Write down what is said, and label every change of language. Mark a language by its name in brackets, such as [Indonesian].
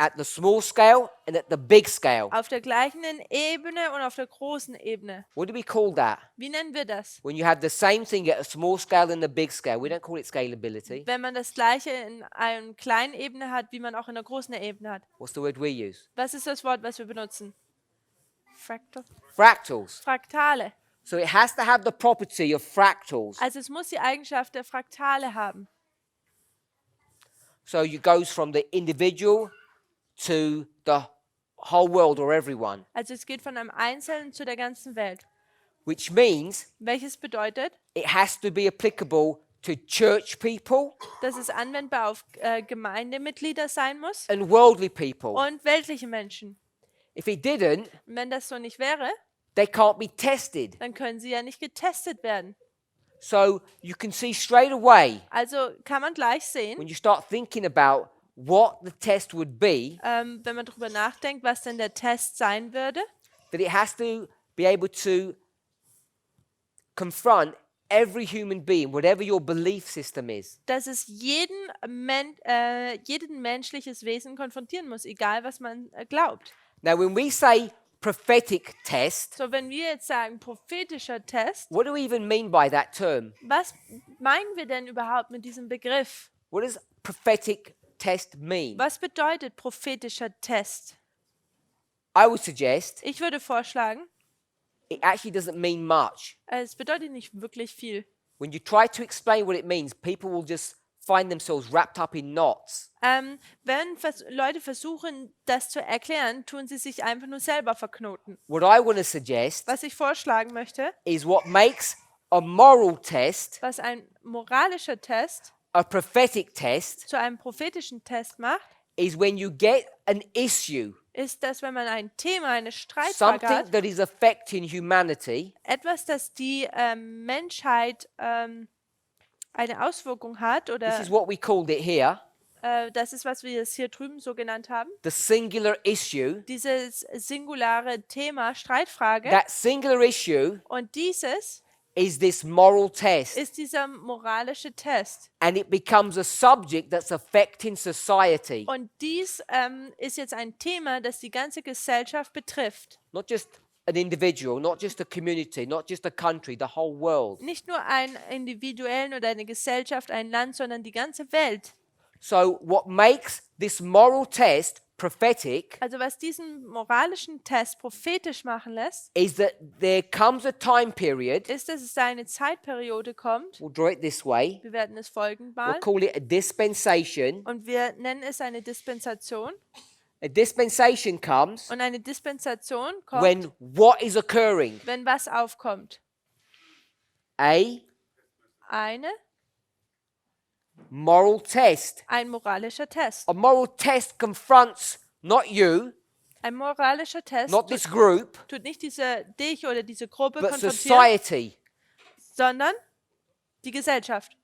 [English] at the small scale and at the big scale. [German] Auf der gleichen Ebene und auf der großen Ebene. [English] What do we call that? [German] Wie nennen wir das? [English] When you have the same thing at a small scale and a big scale, we don't call it scalability. [German] Wenn man das gleiche in einer kleinen Ebene hat, wie man auch in einer großen Ebene hat. [English] What's the word we use? [German] Was ist das Wort, was wir benutzen? [English] Fractals. [German] Fraktale. [English] So it has to have the property of fractals. [German] Also es muss die Eigenschaft der Fraktale haben. [English] So it goes from the individual to the whole world or everyone, [German] Also es geht von einem Einzelnen zu der ganzen Welt. [English] which means [German] Welches bedeutet, [English] it has to be applicable to church people [German] dass es anwendbar auf Gemeindemitglieder sein muss [English] and worldly people. [German] und weltliche Menschen. [English] If it didn't, [German] Und wenn das so nicht wäre, [English] they can't be tested. [German] dann können sie ja nicht getestet werden. [English] So you can see straight away [German] Also kann man gleich sehen, [English] when you start thinking about what the test would be, [German] wenn man darüber nachdenkt, was denn der Test sein würde, [English] that it has to be able to confront every human being, whatever your belief system is. [German] dass es jeden menschliches Wesen konfrontieren muss, egal was man glaubt. [English] Now, when we say prophetic test, [German] So, wenn wir jetzt sagen prophetischer Test, [English] what do we even mean by that term? [German] was meinen wir denn überhaupt mit diesem Begriff? [English] What does prophetic test mean? [German] Was bedeutet prophetischer Test? [English] I would suggest [German] Ich würde vorschlagen, [English] it actually doesn't mean much. [German] es bedeutet nicht wirklich viel. [English] When you try to explain what it means, people will just find themselves wrapped up in knots. [German] Wenn Leute versuchen, das zu erklären, tun sie sich einfach nur selber verknoten. [English] What I want to suggest [German] Was ich vorschlagen möchte, [English] is what makes a moral test [German] was ein moralischer Test [English] a prophetic test [German] zu einem prophetischen Test macht, [English] is when you get an issue, [German] ist, dass wenn man ein Thema, eine Streitfrage [English] something [German] hat, [English] that is affecting humanity, [German] etwas, das die Menschheit eine Auswirkung hat, [English] this [German] oder [English] is what we called it here, [German] das ist, was wir jetzt hier drüben so genannt haben, [English] the singular issue. [German] dieses singulare Thema, Streitfrage, [English] That singular issue [German] und dieses [English] is this moral test. [German] ist dieser moralische Test. [English] And it becomes a subject that's affecting society. [German] Und dies ist jetzt ein Thema, das die ganze Gesellschaft betrifft. [English] Not just an individual, not just a community, not just a country, the whole world. [German] Nicht nur einen Individuellen oder eine Gesellschaft, ein Land, sondern die ganze Welt. [English] So what makes this moral test prophetic [German] Also was diesen moralischen Test prophetisch machen lässt, [English] is that there comes a time period, [German] ist, dass es da eine Zeitperiode kommt. [English] we'll draw it this way, [German] Wir werden es folgend [English] we'll [German] malen. [English] call it a dispensation. [German] Und wir nennen es eine Dispensation. [English] A dispensation comes [German] Und eine Dispensation kommt, [English] when what is occurring? [German] wenn was aufkommt. [English] A [German] Eine, [English] moral test. [German] ein moralischer Test. [English] A moral test confronts not you, [German] Ein moralischer Test [English] not this group, [German] tut nicht dich oder diese Gruppe [English] but [German] konfrontieren, [English] society. [German] sondern die Gesellschaft.